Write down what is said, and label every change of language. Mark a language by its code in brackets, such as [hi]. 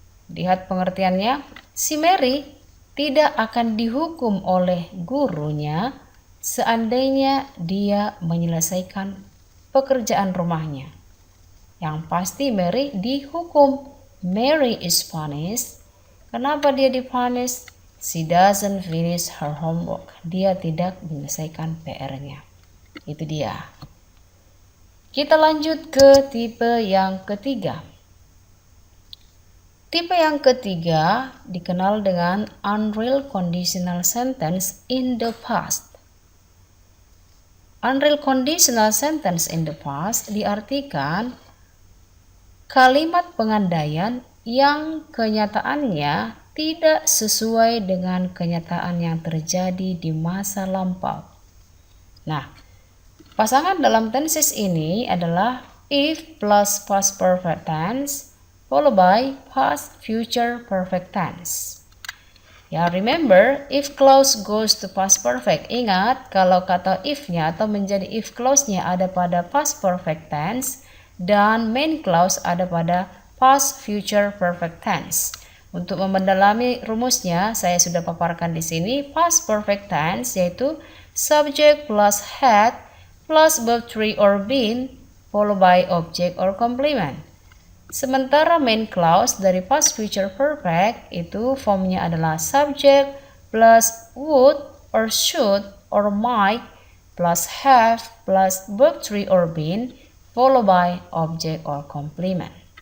[id] Lihat pengertiannya, si Mary tidak akan dihukum oleh gurunya seandainya dia menyelesaikan pekerjaan rumahnya. Yang pasti Mary dihukum [en] Mary is punished. [id] Kenapa dia dipunis? [en] She doesn't finish her homework. [id] Dia tidak menyelesaikan PR-nya. Itu dia. Kita lanjut ke tipe yang ketiga. Tipe yang ketiga dikenal dengan unreal conditional sentence in the past. Unreal conditional sentence in the past diartikan kalimat pengandaian yang kenyataannya tidak sesuai dengan kenyataan yang terjadi di masa lampau. Nah, pasangan dalam tenses ini adalah if plus past perfect tense followed by past future perfect tense. [en] Ya, remember, if clause goes to past perfect. [id] Ingat, kalau kata if-nya atau menjadi if clause-nya ada pada past perfect tense dan main clause ada pada past future perfect tense. Untuk mendalami rumusnya, saya sudah paparkan di sini. [en] Past perfect tense yaitu subject plus had plus verb 3 or been followed by object or complement. Sementara main clause dari past future perfect itu formnya adalah subject plus would or should or might plus have plus verb 3 or been followed by object or complement.